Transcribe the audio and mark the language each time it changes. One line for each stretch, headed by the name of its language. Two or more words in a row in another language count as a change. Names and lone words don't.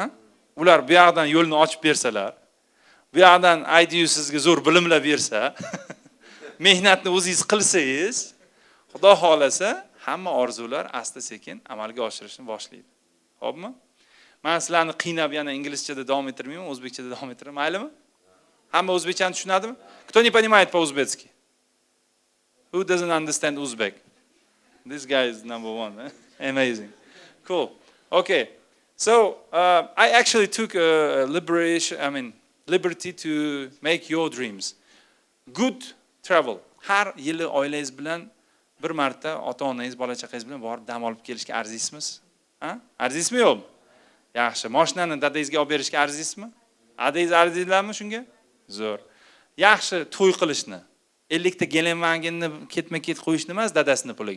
Uzbek: Ular bu yoqdan yo'lni ochib bersalar, bu yoqdan IDU sizga zo'r bilimlar bersa, mehnatni o'zingiz qilsangiz, xudo xolasa, hamma orzular asta-sekin amalga oshirishni boshlaydi. Xo'pmi? Men sizlarni qiynab yana inglizchada davom ettirmayman, o'zbekchada davom ettiraman, maylimi? Hamma o'zbekchani tushunadimi?
Russian: Кто не понимает по-узбекски?
English: Who doesn't understand Uzbek? This guy is number one. Eh? Amazing. Cool. Okay. So I actually took liberty to make your dreams. Good travel.
Uzbek: Har yili oilangiz bilan bir marta ota-onangiz, bola-chaqangiz bilan borib dam olib kelishga arziysizmi? Ha? Arziysizmi yo'qmi? Yaxshi. Mashinani dadangizga olib berishga arziysizmi? Adangiz arziylarmi shunga? Zo'r. Yaxshi to'y qilishni. 50 ta gelenvagenni ketma-ket qo'yishni emas, dadasining puliga.